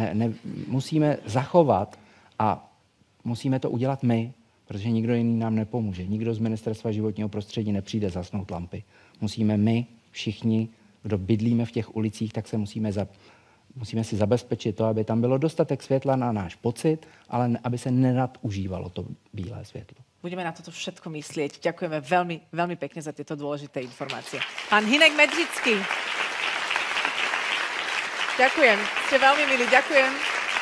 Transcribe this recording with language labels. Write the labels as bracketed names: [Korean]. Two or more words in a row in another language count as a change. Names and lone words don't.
[Czech] Musíme zachovat a musíme to udělat my, protože nikdo jiný nám nepomůže. Nikdo z Ministerstva životního prostředí nepřijde zasnout lampy. Musíme my, všichni, kdo bydlíme v těch ulicích, tak se musíme si zabezpečit to, aby tam bylo dostatek světla na náš pocit, ale aby se nenadužívalo to bílé světlo. [Slovak] Budeme na toto všetko myslieť. Ďakujeme veľmi, veľmi pekne za tieto dôležité informácie. Pán Hynek Medžický. Ďakujem. Ste veľmi milí. Ďakujem.